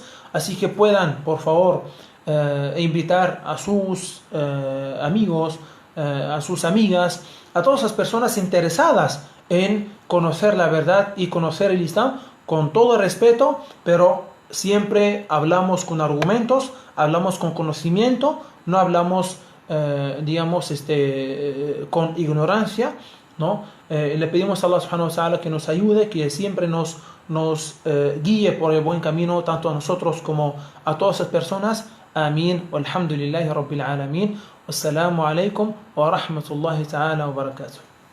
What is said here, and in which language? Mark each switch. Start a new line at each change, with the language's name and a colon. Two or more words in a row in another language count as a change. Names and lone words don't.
Spanish: Así que puedan, por favor, invitar a sus amigos, a sus amigas, a todas las personas interesadas en conocer la verdad y conocer el Islam con todo respeto, pero siempre hablamos con argumentos, hablamos con conocimiento, no hablamos, con ignorancia, ¿no? Le pedimos a Allah
Arabic: سبحانه وتعالى
Spanish: que nos ayude, que siempre nos guíe por el buen camino, tanto a nosotros como a todas las personas. Amén.
Arabic: والحمد لله رب العالمين. والسلام عليكم ورحمة الله تعالى وبركاته.